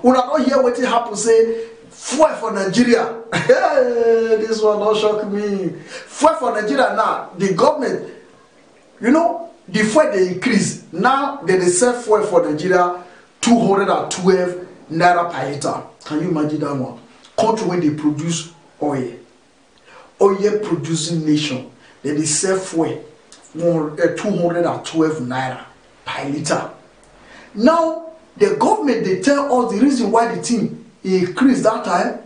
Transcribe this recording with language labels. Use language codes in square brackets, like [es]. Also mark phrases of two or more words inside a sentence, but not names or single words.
[pcm] Una don't hear wetin happen say fuel for Nigeria. This one don't shock me. Fuel for Nigeria now. The government, you know, the fuel they increase. Now they sell fuel for Nigeria 212 naira per liter. Can you imagine that one? Country where they produce oil producing nation, then they sell fuel 212 naira per liter. Now the government they tell us the reason why the thing increase that time.